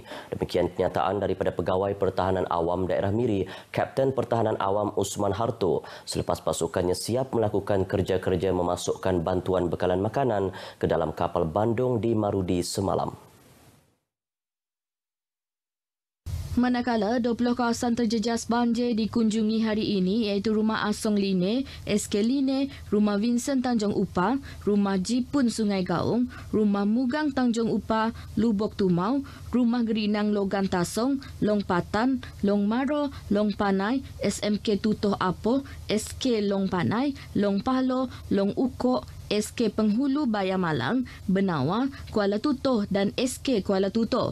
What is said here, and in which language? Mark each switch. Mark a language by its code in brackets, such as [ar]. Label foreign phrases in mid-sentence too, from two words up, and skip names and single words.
[ms] Demikian kenyataan daripada Pegawai Pertahanan Awam Daerah Miri, Kapten Pertahanan Awam Usman Harto selepas pasukannya siap melakukan kerja-kerja memasukkan bantuan bekalan makanan ke dalam kapal Bandung di Marudi semalam. Manakala 20 kawasan terjejas banjir dikunjungi hari ini iaitu Rumah Asong Line, SK Line, Rumah Vincent Tanjung Upah, Rumah Jipun Sungai Gaung, Rumah Mugang Tanjung Upah, Lubok Tumau, Rumah Gerinang Logan Tasong, Long Patan, Long Maro, Long Panai, SMK Tutoh Apo, SK Long Panai, Long Palo, Long Ukok, SK Penghulu Bayamalang, Benawa, Kuala Tutoh dan SK Kuala Tutoh.